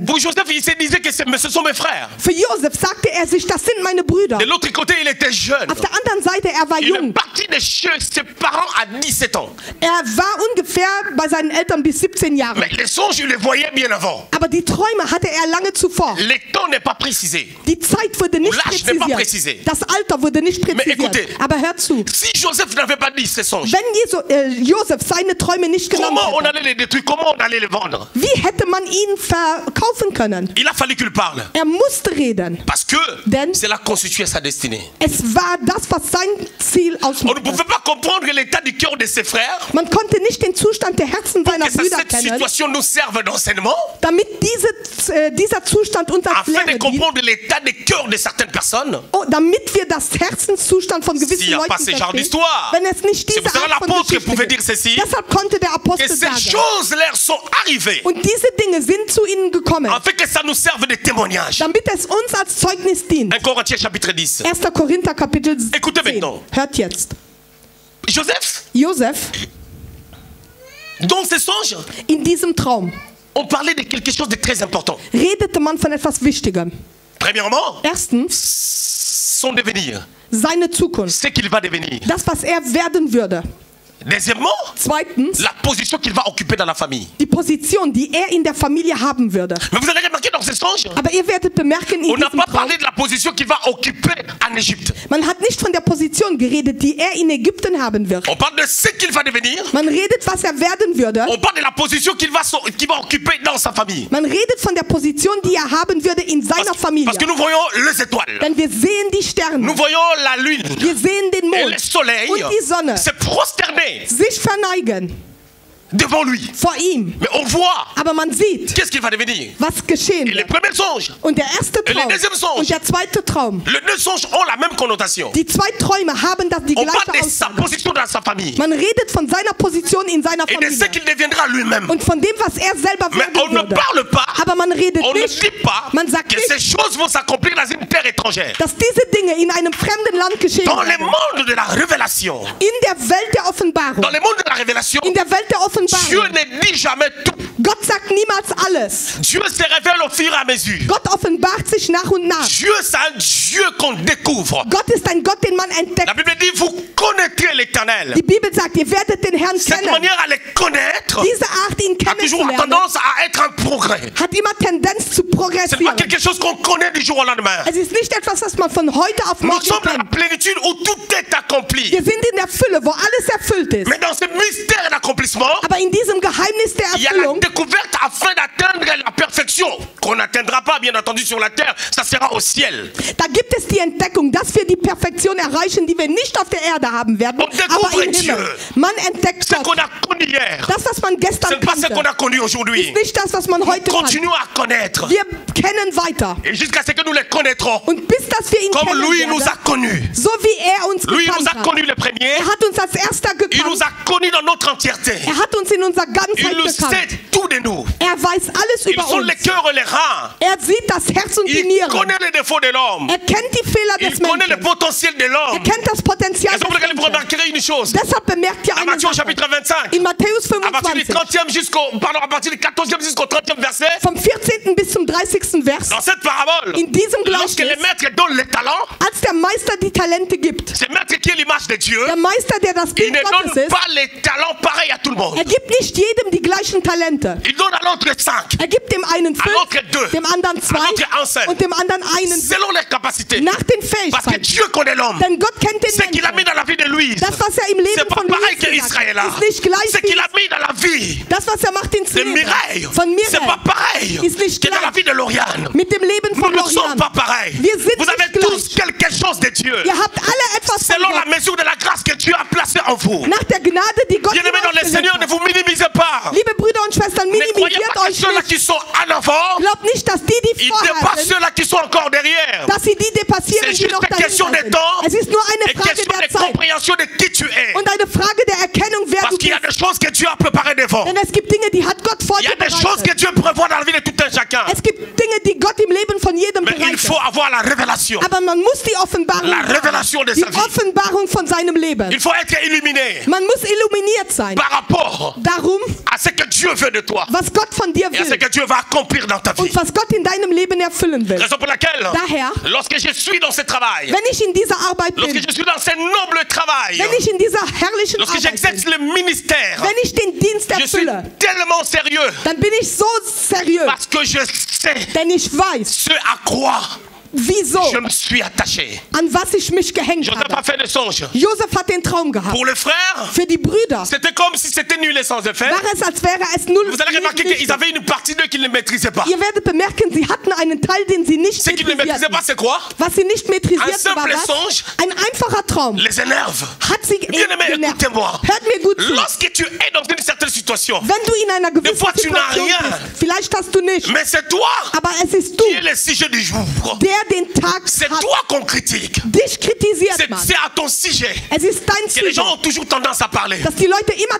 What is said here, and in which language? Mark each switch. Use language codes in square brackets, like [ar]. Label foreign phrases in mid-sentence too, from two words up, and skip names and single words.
[fr] Pour Joseph, il se disait que ce sont mes frères. [de] Für Josef sagte er sich, das sind meine Brüder. [fr] De l'autre côté, il était jeune. [de] Auf der anderen Seite, er war [fr] Il est [de] jung. [fr] parti de chez ses parents à 17 ans. [de] Er war ungefähr bei seinen Eltern bis 17 Jahre. [fr] Mais les songes, il les voyait bien avant. [de] Aber die Träume hatte er lange zuvor. [fr] Le temps n'est pas précisé. [de] Die Zeit wurde nicht [fr] L'âge n'est pas précisé. [de] präzisiert. Das Alter wurde nicht präzisiert. [fr] écoutez. [de] Aber hör zu. [fr] Si Joseph n'avait pas dit ces songes, [de] Wenn Josef seine Träume nicht genommen [fr] comment on [de] hätte, [fr] allait les détruire? Comment on allait les vendre? [de] wie hätte man ihn verkaufen können? [fr] Il a fallu qu'il parle. [de] Er musste reden. [fr] Parce que [de] Denn [fr] cela constituait sa destinée. [de] es war das, was sein Ziel [fr] On ne [de] ausmachte. [fr] pouvait pas comprendre l'état du cœur de ses frères. [de] Man konnte nicht den Zustand der Herzen seiner [fr] Que [de] Brüder [fr] cette [de] kennen, [fr] situation nous serve d'enseignement, [de] damit dieser Zustand uns als [fr] afin de [de] Lehre dient, [fr] comprendre l'état des cœurs de certaines personnes. [de] damit wir das Herzenszustand von gewissen [fr] S'il y a pas [de] Leuten [fr] ce genre [de] verstehen. [fr] d'histoire, [de] Wenn es nicht [fr] c'est [de] diese [fr] pour ça [de] Art von [fr] l'apôtre [de] Geschichte [fr] pouvait [de] gibt. [fr] dire ceci, [de] Deshalb konnte der [fr] que [de] Apostel [fr] ces [de] sagen, [fr] choses leur sont arrivées, [de] und diese Dinge sind zu ihnen gekommen, [fr] afin que ça nous serve de témoignage. [de] damit es uns als Zeugnis dient. [fr] 1 Corinthiens chapitre 10. [de] 1. Korinther Kapitel [fr] Écoutez [de] 10. [fr] maintenant. [de] Hört jetzt. [fr] Joseph, [de] Josef, [fr] dans ses songes, [de] in diesem Traum [fr] on parlait de quelque chose de très important. [de] redete man von etwas Wichtigem. [fr] Premièrement, [de] Erstens, [fr] son devenir, [de] seine Zukunft. [fr] ce qu'il va devenir. [de] Das, was er werden würde. [fr] Deuxièmement, [de] Zweitens, [fr] la position qu'il va occuper dans la famille. [de] die Position, die er in der Familie haben würde. [fr] Mais vous allez remarquer dans ces songes, [de] Aber ihr werdet bemerken, in [fr] on n'a [de] diesem [fr] pas [de] Traum, [fr] parlé de la position qu'il va occuper en Égypte. [de] man hat nicht von der Position geredet, die er in Ägypten haben wird. [fr] On parle de ce qu'il va devenir. [de] Man redet, was er werden würde. [fr] On parle de la position qu'il va occuper dans sa famille. [de] Man redet von der Position, die er haben würde in seiner Familie. [fr] Parce que nous voyons les étoiles. [de] Denn wir sehen die Sterne. [fr] Nous voyons la lune. [de] Wir sehen den [fr] Et [de] Mond [fr] le soleil [de] und die Sonne [fr] se prosterner [de] sich verneigen [fr] devant lui. [de] vor ihm. [fr] Mais on voit [de] Aber man sieht, [fr] qu'est-ce qu'il va devenir. [de] was geschehen [fr] Et les [de] wird. [fr] premiers songes, [de] Und der erste [fr] Et le [de] Traum [fr] deuxième songe. [de] und der zweite Traum. [fr] les deux songes ont la même connotation. [de] Die zwei Träume haben die [fr] On [de] gleiche [fr] parle de sa [de] Aussage. [fr] position dans sa famille [de] Man redet von seiner Position in seiner [fr] et de ce [de] Familie [fr] qu'il deviendra lui-même. [de] und von dem, was er selber [fr] Mais on [de] werden [fr] ne [de] würde. [fr] parle pas, [de] Aber man redet [fr] on ne [de] nicht, [fr] dit pas [de] man sagt [fr] que ces [de] nicht, [fr] choses vont s'accomplir dans une terre étrangère. [de] dass diese Dinge in einem fremden Land geschehen [fr] Dans le [de] werden. [fr] monde de la révélation, [de] In der Welt der Offenbarung. [fr] dans le monde de la révélation, [de] In der Welt der [fr] Dieu [de] Offenbarung. [fr] ne dit jamais tout. [de] Gott sagt niemals alles. [fr] Dieu se révèle au fur et à mesure. [de] Gott offenbart sich nach und nach. [fr] Dieu, c'est un Dieu qu'on découvre. [de] Gott ist ein Gott, den man entdeckt. [fr] La Bible dit, vous connaîtrez l'Éternel. [de] Die Bibel sagt, ihr werdet den Herrn [fr] Cette [de] kennen. [fr] manière à le connaître [de] Diese Art, ihn [fr] a toujours [de] kennenzulernen, [fr] tendance à être un progrès. [de] hat immer Tendenz zu [fr] Ce n'est pas [de] progressieren. [fr] quelque chose qu'on connaît du jour au lendemain. [de] Es ist nicht etwas, das man von heute auf [fr] Nous [de] morgen [fr] sommes dans la [de] kennt. [fr] plénitude où tout est accompli. [de] Wir sind in der Fülle, wo alles erfüllt ist. [fr] Mais dans ce mystère d'accomplissement, [de] Aber in diesem Geheimnis der [fr] il y a la [de] Erfüllung [fr] découverte afin d'atteindre la perfection. Qu'on n'atteindra pas, bien entendu, sur la terre. Ça sera au ciel. [de] da gibt es die Entdeckung, dass wir die Perfektion erreichen, die wir nicht auf der Erde haben werden, [fr] On découvre [de] aber im [fr] Dieu. [de] Himmel. Man entdeckt [fr] Ce qu'on [de] Gott. [fr] a connu hier, [de] Das, was man [fr] ce [de] gestern [fr] n'est pas ce qu'on [de] kannte, [fr] a connu aujourd'hui. [de] ist nicht das, was man heute kann. [fr] Continuons à connaître. [de] Wir kennen weiter. [fr] Et jusqu'à ce que nous les connaîtrons. [de] Und bis dass wir ihn [fr] Comme [de] kennen [fr] lui nous [de] werden, [fr] a connus. [de] so wie er uns [fr] Lui nous [de] gekannt [fr] a [de] hat. [fr] connus les premiers. [de] Er hat uns als erster [fr] Il nous [de] gekannt. [fr] a connus dans notre entièreté. [de] Er hat uns in unserer Ganzheit [fr] Il nous [de] gekannt. [fr] sait tout de nous. [de] Er weiß alles [fr] Il [de] über [fr] sent [de] uns. [fr] les cœurs et les reins. [de] Er sieht das Herz und die [fr] Il [de] Nieren. [fr] connaît les défauts de l'homme. [de] Er kennt die Fehler [fr] Il [de] des [fr] connaît le [de] Menschen. [fr] potentiel de [de] Er [fr] l'homme. [de] kennt das Potenzial [fr] Et c'est pour [de] des [fr] lequel vous [de] Menschen. [fr] remarquerez une chose. [de] Deshalb bemerkt ihr [fr] À [de] eine [fr] Matthieu au [de] Sache. [fr] chapitre 25. [de] In Matthäus [fr] À partir du [de] 25, [fr] 30e à partir du 14e jusqu'au 30e verset. [de] vom 14. bis zum 30. Vers, [fr] Dans cette parabole, [de] in diesem [fr] lorsque le [de] Gleichnis, [fr] maître donne les talents, [de] als der Meister die Talente gibt, [fr] c'est maître qui est l'image de Dieu. [de] der Meister, der das [fr] Il [de] Bild [fr] ne [de] Gottes [fr] donne [de] ist, [fr] pas les talents pareils à tout le monde. [de] er gibt nicht jedem die gleichen Talente. [fr] Il donne à l'autre 5, [de] Er gibt dem einen [fr] à [de] 5, [fr] l'autre 2, [de] dem anderen 2 [fr] à l'autre un seul, [de] und dem anderen einen [fr] selon les capacités. [de] nach den [fr] Parce que [de] Fähigkeiten. [fr] Dieu connaît l'homme. [de] Denn Gott kennt den [fr] Ce qu'il a mis [de] Menschen. [fr] dans la vie de Louise, [de] Das, was er im [fr] c'est [de] Leben [fr] pas [de] von [fr] pareil [de] Louise [fr] que [de] gemacht [fr] Israël. [de] hat, ist nicht gleich [fr] Ce qu'il [de] wie [fr] a mis dans la vie [de] das, was er macht ins [fr] de [de] Leben [fr] Mireille, [de] von [fr] c'est pas [de] Mireille. [fr] pareil [de] Ist nicht [fr] que dans la [de] gleich [fr] vie de Lauriane. [de] mit dem Leben [fr] Nous [de] von [fr] ne sommes [de] Lorian. [fr] pas pareils. [de] Wir sind [fr] Vous avez [de] nicht [fr] tous quelque chose de Dieu. [de] Ihr habt alle etwas von [fr] Selon la [de] Gott. [fr] mesure de la grâce que Dieu a placée en vous. [de] Nach der Gnade, die Gott in [fr] Bien-aimés dans [de] euch [fr] le [de] gelegt [fr] Seigneur, ne [de] hat. [fr] vous minimisez pas. [de] Liebe Brüder und Schwestern, [fr] Ne croyez [de] minimisiert [fr] pas que [de] euch [fr] ceux-là [de] nicht. [fr] qui sont en avant, [de] Glaubt nicht, dass die [fr] ils [de] vorher [fr] dépassent [de] sind, [fr] ceux-là qui sont encore derrière. [de] dass sie die depassieren, [fr] C'est [de] die [fr] juste [de] noch [fr] une question [de] dahinter [fr] de [de] sind. [fr] temps [de] Es ist nur [fr] et [de] eine Frage [fr] question [de] der [fr] de [de] Zeit [fr] compréhension de qui tu es. [de] und eine Frage der Erkennung, wer [fr] Parce [de] du [fr] qu'il y a [de] bist. [fr] des choses que Dieu a préparées devant. [de] Denn es gibt Dinge, die hat Gott [fr] Il y a des choses que [de] vorbereitet. [fr] Dieu prévoit dans la vie de tout un chacun. [de] Es gibt Dinge, die Gott im Leben von jedem [fr] Mais il [de] bereitet. [fr] faut avoir la révélation. [de] Aber man muss die Offenbarung [fr] La [de] haben. [fr] révélation de [de] Die [fr] sa vie. [de] Offenbarung von seinem Leben. [fr] Il faut être illuminé [de] Man muss illuminiert sein. [fr] par rapport [de] Darum, [fr] à ce que Dieu veut de toi [de] was Gott von dir [fr] et à ce [de] will [fr] que Dieu va accomplir dans ta vie. [de] und was Gott in deinem Leben erfüllen will. [fr] Raison pour laquelle, [de] Daher, [fr] lorsque je suis dans ce travail, [de] wenn ich in dieser Arbeit [fr] lorsque [de] bin, [fr] je suis dans ce noble travail, [de] wenn ich in dieser herrlichen [fr] lorsque [de] Arbeit [fr] j'exerce [de] bin, [fr] le ministère, [de] wenn ich den Dienst [fr] je suis [de] erfülle, [fr] tellement sérieux [de] dann bin ich so seriös, [fr] parce que je sais [de] denn ich weiß, [fr] ce à quoi [de] wieso, [fr] je me suis attaché. [de] an was ich mich gehängt [fr] Joseph a [de] habe. [fr] fait des songes. [de] Josef hat den Traum gehabt. [fr] Pour le frère, [de] Für die Brüder [fr] c'était comme si c'était nul et sans effet. [de] war es, als wäre es null. [fr] Vous allez remarquer [de] nicht [fr] qu'ils avaient une partie d'eux qu'ils ne maîtrisaient pas. [de] Ihr werdet bemerken, sie hatten einen Teil, den sie nicht [fr] Ce qu'ils ne maîtrisaient [de] maîtrisierten. [fr] pas, c'est quoi? [de] Was sie nicht [fr] Un [de] maîtrisierten, war [fr] simple [de] was? [fr] songe [de] Ein einfacher Traum. [fr] les énerve. [de] Hat sie [fr] Bien-aimé, [de] genervt. [fr] écoutez-moi. [de] Hört mir gut zu. [fr] Lorsque tu es dans une certaine situation, [de] Wenn du in einer gewissen [fr] fois, tu n'as [de] Situation [fr] rien. [de] bist, vielleicht hast du nicht, [fr] mais c'est toi [de] aber es ist du, [fr] qui es le sujet du jour. [de] der den Tag [fr] C'est [de] hat. [fr] toi qu'on critique. [de] Dich kritisiert man. [fr] C'est à ton sujet [de] Es ist dein [fr] que les [de] Ziel, [fr] gens ont toujours tendance à parler. [de] dass die Leute immer